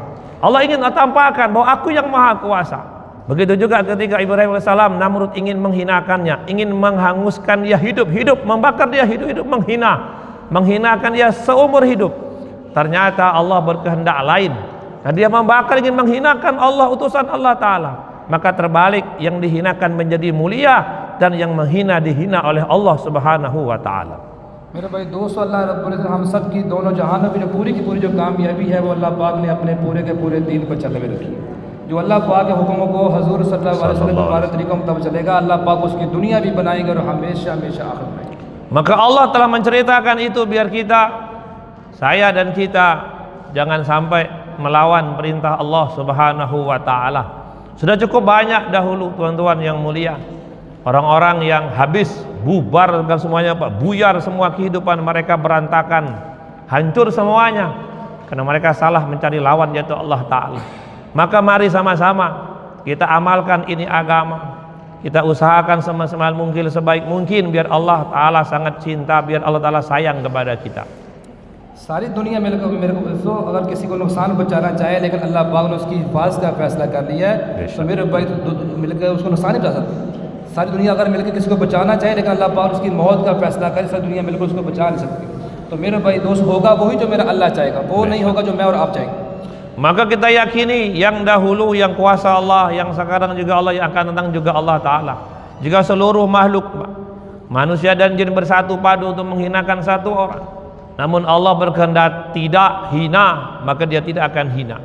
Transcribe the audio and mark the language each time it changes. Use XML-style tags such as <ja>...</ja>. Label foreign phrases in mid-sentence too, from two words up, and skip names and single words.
<id>Allah ingin tampakkan bahwa aku yang maha kuasa. Begitu juga ketika Ibrahim AS, Namrud ingin menghinakannya, ingin menghanguskan dia hidup-hidup, membakar dia hidup-hidup, menghinakan dia seumur hidup. Ternyata Allah berkehendak lain, dan dia membakar, ingin menghinakan Allah, utusan</id> <ar>الله تعالى.</ar> <id>Maka terbalik, yang dihinakan menjadi mulia, dan yang menghina dihina oleh</id> <ar>الله سبحانه وتعالى.</ar> <hi>मेरे भाई दोस्तों,</hi> <ar>الله رب العزة</ar> <hi>हम सब की दोनों जहान में जो पूरी की पूरी जो कामयाबी है वो अल्लाह पाक ने अपने पूरे के पूरे दीन पर चलने में रखी। जो अल्लाह पाक के हुक्मों को हजूर</hi> <ar>صلى الله عليه وسلم</ar> <hi>के तरीक़ों में तब चलेगा, अल्लाह पाक उसकी दुनिया भी बनाएगा और हमेशा हमेशा आखिरत में।</hi> <id>Maka Allah telah menceritakan itu biar kita, saya dan kita, jangan sampai melawan perintah</id> <ar>الله سبحانه وتعالى.</ar> <id>Sudah cukup banyak dahulu tuan-tuan yang mulia, orang-orang yang habis, bubar dan semuanya, Pak, buyar semua kehidupan mereka, berantakan, hancur semuanya karena mereka salah mencari lawan, yaitu</id> <ar>الله تعالى.</ar> <id>Maka mari sama-sama kita amalkan ini agama, kita usahakan semaksimal mungkin, sebaik mungkin, biar</id> <ar>الله تعالى</ar> <id>sangat cinta, biar</id> <ar>الله تعالى</ar> <id>sayang kepada kita.</id> <hi>सारी दुनिया मेरे को तो अगर किसी को नुकसान पहुंचाना चाहे, लेकिन अल्लाह पाक ने उसकी हिफाजत का फैसला कर लिया है, तो मेरे भाई मिलकर उसको नुकसान नहीं पहुंचा सकते। सारी दुनिया अगर मिलकर किसी को बचाना चाहे, लेकिन अल्लाह पाक उसकी मौत का फैसला करे, सारी दुनिया मिलकर उसको बचा नहीं सकती। तो मेरे भाई दोस्त, होगा वही जो मेरा अल्लाह चाहेगा, वो नहीं होगा जो मैं और आप चाहेंगे।</hi> <id>Maka kita yakini yang dahulu yang kuasa Allah, yang sekarang juga Allah, yang akan datang juga</id> <ar>الله تعالى.</ar> <id>Jika seluruh makhluk manusia dan jin bersatu padu untuk menghinakan satu orang, namun Allah berkehendak tidak hina, maka dia tidak akan hina.</id>